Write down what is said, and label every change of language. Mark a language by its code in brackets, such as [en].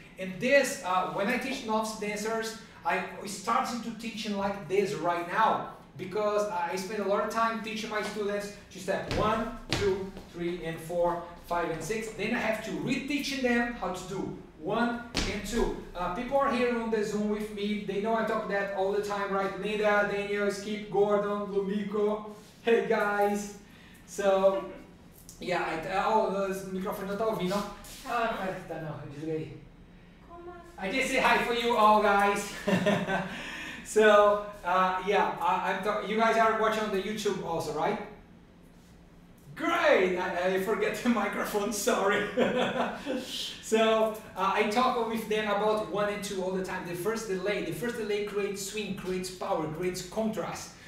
[en] And this, when I teach novice dancers, I started to teaching like this right now because I spend a lot of time teaching my students to step 1, 2, 3, and 4, 5, and 6. Then I have to reteaching them how to do 1 and 2. People are here on the Zoom with me. They know I talk that all the time, right? Linda, Daniel, Skip, Gordon, Lumiko. Hey guys. So, yeah, [pt] o microfone não tá ouvindo, ó. Ah, tá não, eu desliguei. [en] I did say hi for you all, guys. So, yeah, you guys are watching on the YouTube also, right? Great! I forget the microphone, sorry. So, I talk with them about 1 and 2 all the time. The first delay creates swing, creates power, creates contrast.